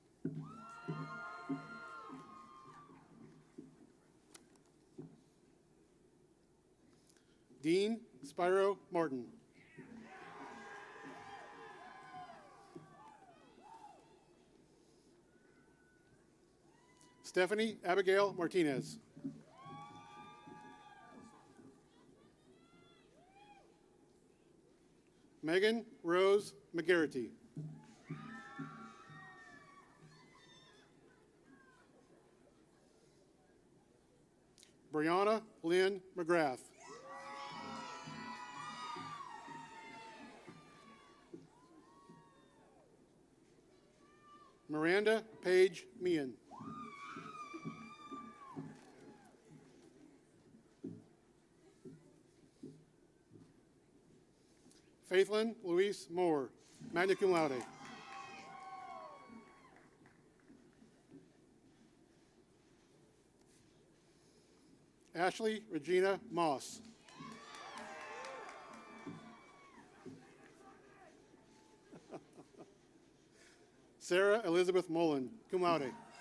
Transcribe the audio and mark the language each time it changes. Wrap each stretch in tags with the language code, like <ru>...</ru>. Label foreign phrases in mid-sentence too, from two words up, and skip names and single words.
<en>Dean Spyro Martin. Stephanie Abigail Martinez. Megan Rose McGarrity. Brianna Lynn McGrath. Miranda Page Meehan. Faithlyn Louise Moore,</en> <la>magna cum laude. Ashley Regina Moss. Sarah Elizabeth Mullen, cum laude.</la>